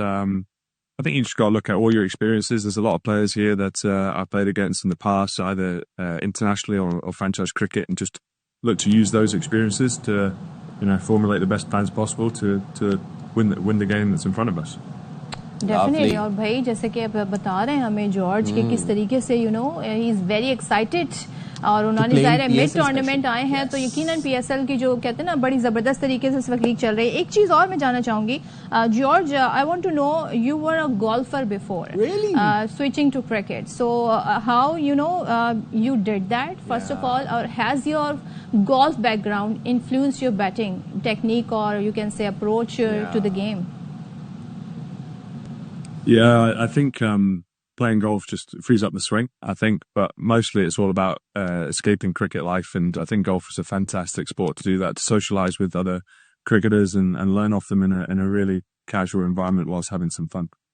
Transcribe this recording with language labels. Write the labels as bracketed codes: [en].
[en] I think you just got to look at all your experiences. There's a lot of players here that I've played against in the past, either internationally or franchise cricket, and just look to use those experiences to, formulate the best plans possible to win the game that's in front of us. Definitely. [hi] और भाई जैसे कि आप बता रहे हैं हमें George कि किस तरीके से [en] he is very excited, [hi] और उन्होंने ज़ाहिर है मिड टूर्नामेंट आए हैं तो यकीनन पीएसएल की जो कहते हैं ना बड़ी ज़बरदस्त तरीके से इस वक्त लीग चल रही है. एक चीज़ और मैं जानना चाहूंगी George, [en] I want to know you were a golfer before switching to cricket, so how you did that first of all, or has your golf background influenced your batting technique, or you can say approach to the game? Yeah, I think playing golf just frees up the swing, I think, but mostly it's all about escaping cricket life, and I think golf is a fantastic sport to do that, to socialise with other cricketers and learn off them in a really casual environment whilst having some fun.